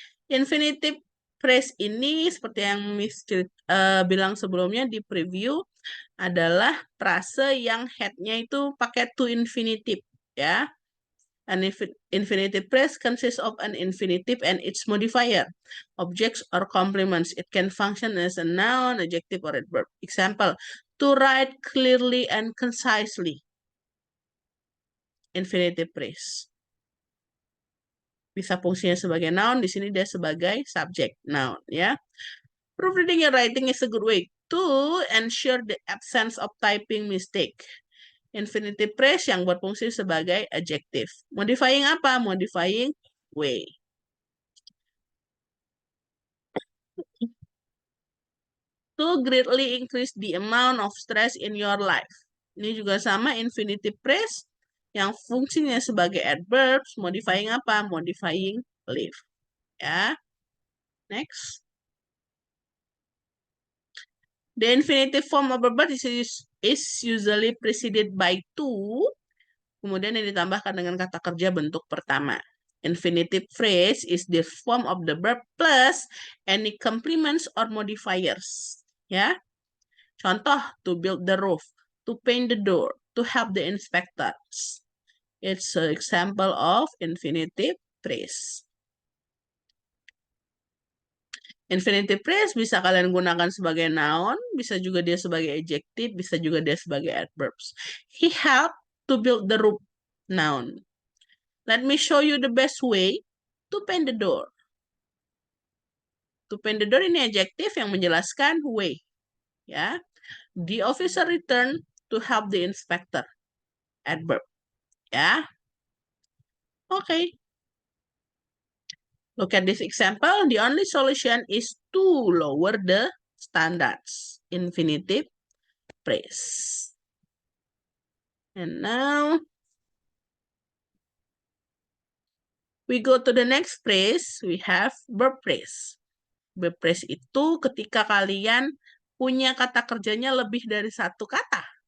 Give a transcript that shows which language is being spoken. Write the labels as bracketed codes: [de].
[id] Infinitive phrase ini seperti yang Miss bilang sebelumnya di preview adalah frase yang head-nya itu pakai to infinitive ya. [en] An infinitive phrase consists of an infinitive and its modifier, objects or complements. It can function as a noun, adjective, or a verb. Example, to write clearly and concisely. Infinitive phrase. [id] Bisa fungsinya sebagai noun, di sini dia sebagai subject noun ya. [en] Proofreading and writing is a good way to ensure the absence of typing mistake. [id] Infinitive phrase yang berfungsi sebagai adjective. Modifying apa? [en] Modifying way. To greatly increase the amount of stress in your life. [id] Ini juga sama infinitive phrase yang fungsinya sebagai adverbs. [en] Modifying apa? Modifying live. Ya. Next. The infinitive form of a verb is usually preceded by to, [id] kemudian yang ditambahkan dengan kata kerja bentuk pertama. [en] Infinitive phrase is the form of the verb plus any complements or modifiers. [id] Ya, contoh, [en] to build the roof, to paint the door, to help the inspectors. It's an example of infinitive phrase. [id] Infinitive phrase bisa kalian gunakan sebagai noun, bisa juga dia sebagai adjective, bisa juga dia sebagai adverbs. [en] He helped to build the roof, noun. Let me show you the best way to paint the door. To paint the door [id] ini adjective yang menjelaskan way. Ya. [en] The officer returned to help the inspector. Adverb. Ya. Oke. Okay. Look at this example. The only solution is to lower the standards. Infinitive phrase. And now we go to the next phrase. We have verb phrase. [id] Verb phrase itu ketika kalian punya kata kerjanya lebih dari satu kata.